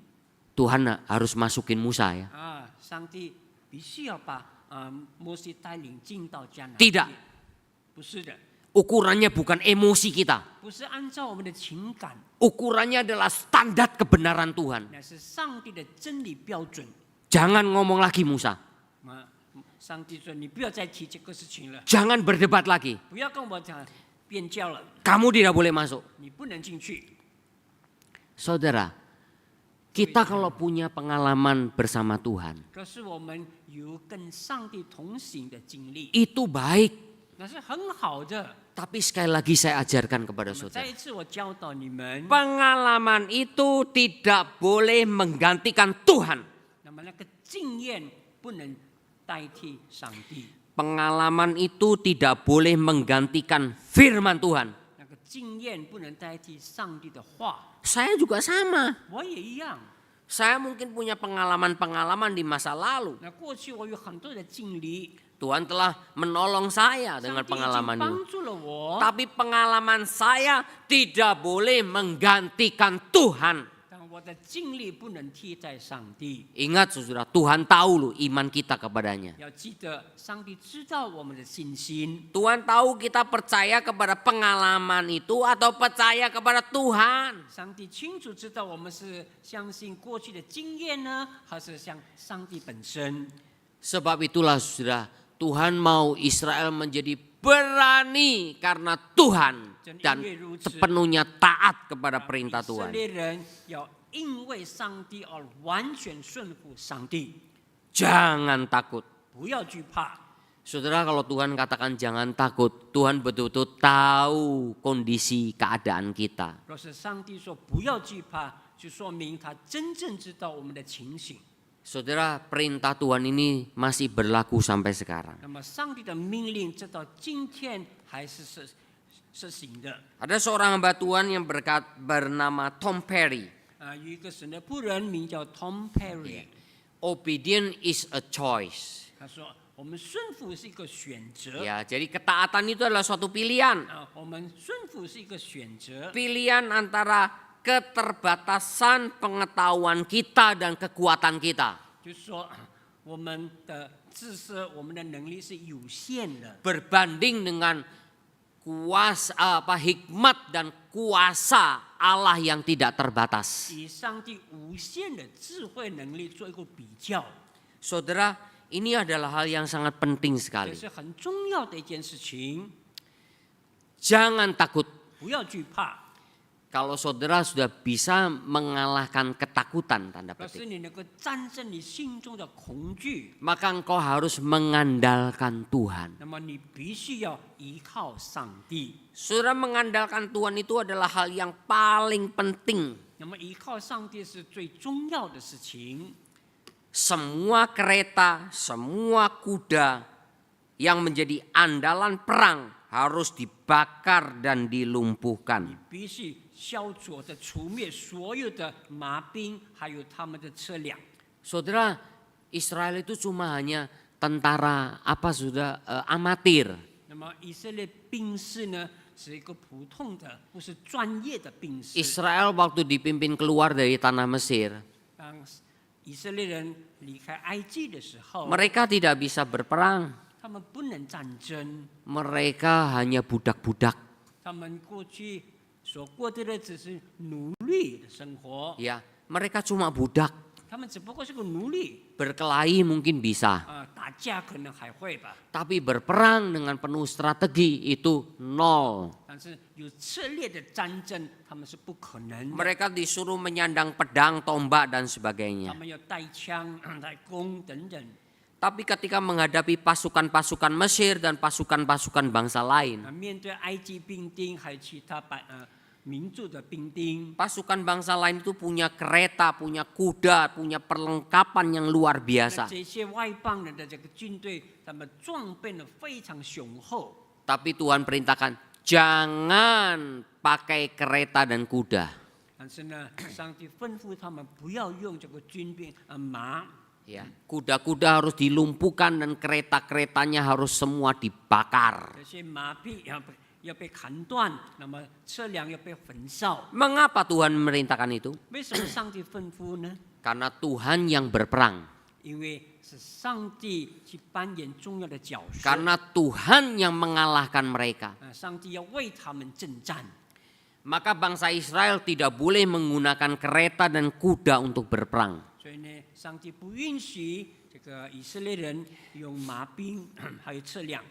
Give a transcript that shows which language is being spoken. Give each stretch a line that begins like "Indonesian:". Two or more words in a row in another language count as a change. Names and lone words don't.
Indonesian: Tuhan harus masukin Musa ya.
Chinese: 啊，上帝必须要把摩西带领进到迦南
Indonesian: Tidak.
Chinese: 地。不是的，
Indonesian: Ukurannya bukan emosi kita.
Chinese: 不是按照我们的情感，
Indonesian: Ukurannya adalah standar kebenaran Tuhan.
Chinese: 乃是上帝的真理标准。
Indonesian: Jangan ngomong lagi Musa.
Chinese: 啊，上帝说你不要再提这个事情了，
Indonesian: Jangan berdebat lagi.
Chinese: 不要跟我讲辩教了，
Indonesian: Kamu tidak boleh masuk.
Chinese: 你不能进去。
Indonesian: Saudara, kita kalau punya pengalaman bersama Tuhan,
Chinese: 可是我们有跟上帝同行的经历，
Indonesian: itu baik.
Chinese: 那是很好的。
Indonesian: Tapi sekali lagi saya ajarkan kepada
Chinese: 那么再
Indonesian: saudara.
Chinese: 一次，我教导你们，
Indonesian: Pengalaman itu tidak boleh menggantikan Tuhan.
Chinese: 那么那个经验不能代替上帝，
Indonesian: Pengalaman itu tidak boleh menggantikan firman Tuhan.
Chinese: 那个经验不能代替上帝的话。
Indonesian: Saya juga sama.
Chinese: 我也一样。
Indonesian: Saya mungkin punya pengalaman-pengalaman di masa lalu.
Chinese: 那过去我有很多的经历，
Indonesian: Tuhan telah menolong saya
Chinese: 上
Indonesian: dengan
Chinese: 帝已经
Indonesian: pengalaman itu.
Chinese: 帮助了我。
Indonesian: Tapi pengalaman saya tidak boleh menggantikan Tuhan.
Chinese: 但我的经历不能替代上帝。
Indonesian: Ingat saudara, Tuhan tahu loh iman kita kepadanya.
Chinese: 要记得，上帝知道我们的信心。
Indonesian: Tuhan tahu kita percaya kepada pengalaman itu atau percaya kepada Tuhan.
Chinese: 上帝清楚知道我们是相信过去的经验呢，还是像上帝本身。
Indonesian: Sebab itulah saudara, Tuhan mau Israel menjadi berani karena Tuhan dan sepenuhnya taat kepada perintah
Chinese: 以色
Indonesian: Tuhan.
Chinese: 列人要因为上帝而完全顺服上帝，
Indonesian: Jangan takut.
Chinese: 不要惧怕。
Indonesian: Saudara, kalau Tuhan katakan jangan takut, Tuhan betul-betul tahu kondisi keadaan kita.
Chinese: 若是上帝说不要惧怕，就说明他真正知道我们的情形。
Indonesian: Saudara, perintah Tuhan ini masih berlaku sampai sekarang.
Chinese: 那么，上帝的命令直到今天还是实行的。
Indonesian: Ada seorang hamba Tuhan yang bernama Tom Perry.
Chinese: 有一个神的仆人名叫 Tom Perry，
English: Obedience is a choice.
Chinese: 他说：“我们顺服是一个选择。
Indonesian: Ya, jadi ketaatan itu adalah suatu pilihan.
Chinese: 我们顺服是一个选择，
Indonesian: Pilihan antara keterbatasan pengetahuan kita dan kekuatan kita.
Chinese: 就是说，我们的知识、我们的能力是有限的，
Indonesian: Berbanding dengan hikmat dan kuasa Allah yang tidak terbatas.
Chinese: 以上帝无限的智慧能力做一个比较，
Indonesian: Saudara, ini adalah hal yang sangat penting
Chinese: 这
Indonesian: sekali.
Chinese: 是很重要的一件事情。
Indonesian: Jangan takut.
Chinese: 不要惧怕，
Indonesian: Kalau saudara sudah bisa mengalahkan ketakutan, tanda
Chinese: 表示
Indonesian: petik,
Chinese: 你能够战胜你心中的恐惧，
Indonesian: maka engkau harus mengandalkan Tuhan.
Chinese: 那么你必须要依靠上帝。
Indonesian: Saudara, mengandalkan Tuhan itu adalah hal yang paling penting.
Chinese: 那么依靠上帝是最重要的事情。
Indonesian: Semua kereta, semua kuda yang menjadi andalan perang harus dibakar dan dilumpuhkan.
Chinese: 必须消除的除灭所有的麻兵，还有他们的车辆。
Indonesian: Saudara, Israel itu cuma hanya tentara amatir.
Chinese: 那么以色列兵士呢，是一个普通的，不是专业的兵士。
Indonesian: Israel waktu dipimpin keluar dari tanah Mesir,
Chinese: 当以色列人离开埃及的时候，
Indonesian: mereka tidak bisa berperang.
Chinese: 他们不能战争，
Indonesian: Mereka hanya budak-budak.
Chinese: 他们过去所过的日子是奴隶的生活，
Indonesian: Ya, mereka cuma budak.
Chinese: 他们只不过是个奴隶。
Indonesian: Berkelahi mungkin bisa,
Chinese: 打架可能还会吧，
Indonesian: tapi berperang dengan penuh strategi itu nol.
Chinese: 但是有策略的战争，他们是不可能的。
Indonesian: Mereka disuruh menyandang pedang, tombak, dan
Chinese: 他
Indonesian: sebagainya.
Chinese: 们要带枪、带弓等等。
Indonesian: Tapi ketika menghadapi pasukan-pasukan Mesir dan pasukan-pasukan bangsa lain,
Chinese: 面对埃及兵丁还有其他民族的兵丁，
Indonesian: pasukan bangsa lain itu punya kereta, punya kuda, punya perlengkapan yang luar
Chinese: 那
Indonesian: biasa.
Chinese: 这些外邦人的这个军队，他们装备的非常雄厚。
Indonesian: Tapi Tuhan perintahkan, jangan pakai kereta dan kuda.
Chinese: 但是呢，上帝吩咐他们不要用这个军兵马，
Indonesian: Ya, kuda-kuda harus dilumpuhkan dan kereta-keretanya harus semua dibakar.
Chinese: 这些马匹要被砍断，那么车辆要被焚烧。
Indonesian: Mengapa Tuhan memerintahkan itu?
Chinese: 为什么上帝吩咐呢？
Indonesian: Karena Tuhan yang berperang.
Chinese: 因为是上帝去扮演重要的角色，
Indonesian: Karena Tuhan yang mengalahkan mereka.
Chinese: 上帝要为他们征战。
Indonesian: Maka bangsa Israel tidak boleh menggunakan kereta dan kuda untuk berperang.
Chinese: 所以呢，上帝不允许这个以色列人用马兵还有车辆。